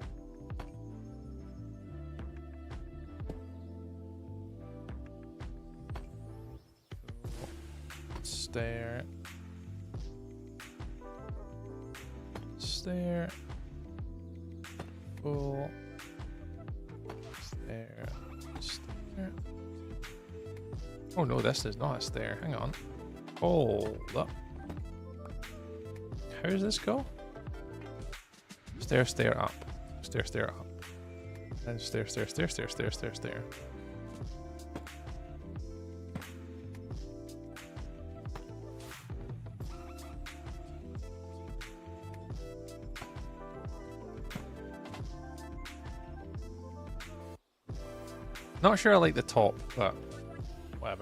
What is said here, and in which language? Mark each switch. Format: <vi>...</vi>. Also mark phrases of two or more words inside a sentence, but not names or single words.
<en>Stair. Stair. Full. Stair. Stair. Oh no, this is not a stair. Hang on. Hold up. How does this go? Stair, stair up. Stair, stair up. And stair, stair, stair, stair, stair, stair, stair. Not sure I like the top, but whatever.</en>